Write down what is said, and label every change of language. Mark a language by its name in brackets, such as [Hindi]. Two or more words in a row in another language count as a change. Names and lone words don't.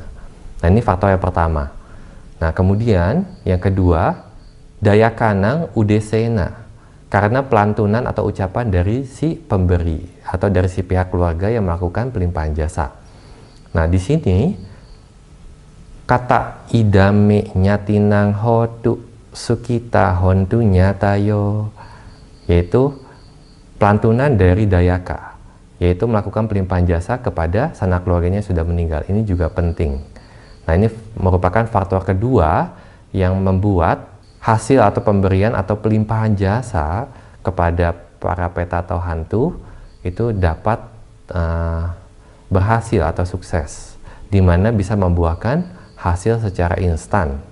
[Indonesian] Nah, ini faktor yang pertama. Nah, kemudian yang kedua, [Pali] dayakanang udesena, [Indonesian] karena pelantunan atau ucapan dari si pemberi atau dari si pihak keluarga yang melakukan pelimpahan jasa. Nah, di sini kata [Pali] idame nyatinang hotu sukita hontu nyatayo, [Indonesian] yaitu pelantunan dari dayaka, yaitu melakukan pelimpahan jasa kepada sanak keluarganya yang sudah meninggal. Ini juga penting. Nah, ini merupakan faktor kedua yang membuat hasil atau pemberian atau pelimpahan jasa kepada para peta atau hantu itu dapat berhasil atau sukses, di mana bisa membuahkan hasil secara instan.